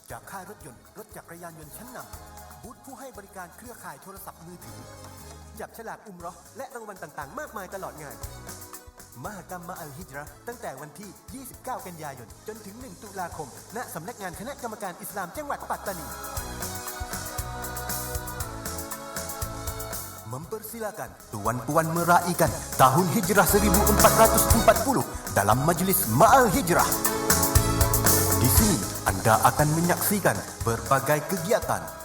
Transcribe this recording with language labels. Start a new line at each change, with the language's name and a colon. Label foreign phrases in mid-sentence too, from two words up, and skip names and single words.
Thai: จากค่ายรถยนต์รถจักรยานยนต์ชั้นนำบูธผู้ให้บริการเครือข่ายโทรศัพท์มือถือจับฉลากอุมเราะห์และรางวัลต่างๆมากมายตลอดงานมหกรรมมาอัลฮิจเราะห์ตั้งแต่วันที่ 29 กันยายนจนถึง 1 ตุลาคมณสำนักงานคณะกรรมการอิสลามจังหวัดปัตตานี
Malay: Mempersilakan Tuan Puan meraihkan Tahun Hijrah 1440 dalam Majlis Ma'al Hijrah. Di sini anda akan menyaksikan berbagai kegiatan.